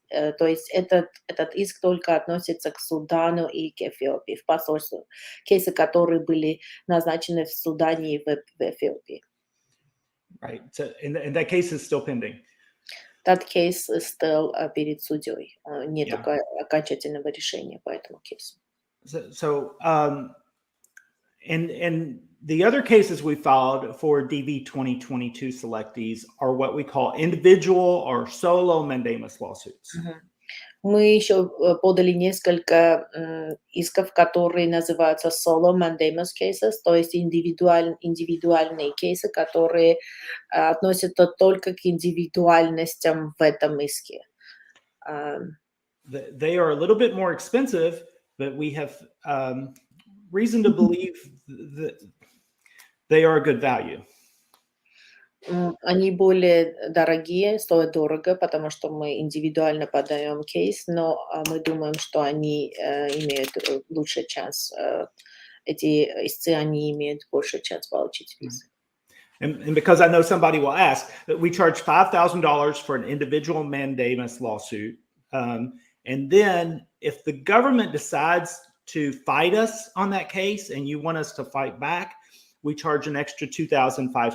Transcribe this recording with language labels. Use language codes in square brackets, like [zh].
[ru] То есть этот иск только относится к Судану и к Эфиопии, в посольстве. Кейсы, которые были назначены в Судане и в Эфиопии. [en] Right. So, and that case is still pending. That case is still [ru] перед судьей. Нет окончательного решения по этому кейсу. [en] And the other cases we filed for DV 2022 selectees are what we call individual or solo mandamus lawsuits. [ru] Мы еще подали несколько исков, которые называются solo mandamus cases, то есть индивидуальные кейсы, которые относятся только к индивидуальностям в этом иске. [en] They are a little bit more expensive, but we have reason to believe that they are a good value. [ru] Они более дорогие, стоят дорого, потому что мы индивидуально подаем кейс, но мы думаем, что они имеют лучший шанс, эти истцы, они имеют больше шанс получить визу. [en] And because I know somebody will ask, that we charge $5,000 for an individual mandamus lawsuit. And then if the government decides to fight us on that case and you want us to fight back, we charge an extra $2,500.